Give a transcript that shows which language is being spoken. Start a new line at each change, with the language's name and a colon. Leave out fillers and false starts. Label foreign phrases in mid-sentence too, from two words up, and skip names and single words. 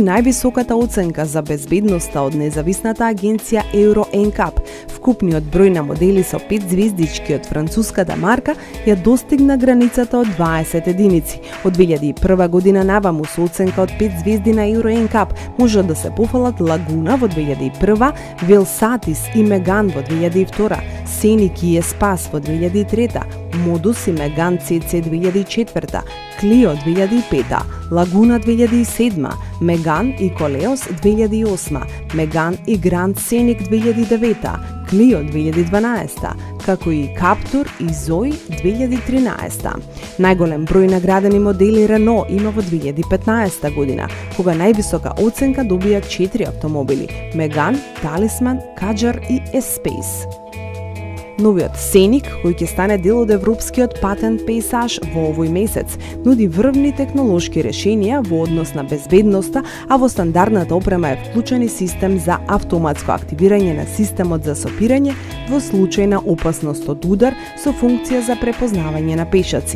Macedonian: највисоката оценка за безбедноста од независната агенција Euro NCAP, вкупниот број на модели со 5 звездички од француската марка ја достигна границата од 20 единици. Од 2001 година наваму со оценка од 5 звезди на Euro NCAP може да се пофалат Лагуна во 2001, Velsatis и Megane во 2002, Scenic и Espace во 2003, Modus и Megane CC 2004, Clio 2005, Лагуна 2007, Megane и Koleos 2008, Megane и Grand Scenic 2009, Clio 2012, како и Captur и Zoe 2013. Најголем број наградени модели Renault има во 2015 година, кога највисока оценка добија 4 автомобили: Megane, Talisman, Kadjar и S-Pace. Новиот Scenic, кој ќе стане дел од европскиот патент пејзаж во овој месец, нуди врвни технолошки решенија во однос на безбедноста, а во стандардната опрема е вклучен и систем за автоматско активирање на системот за сопирање во случај на опасност од удар со функција за препознавање на пешаци.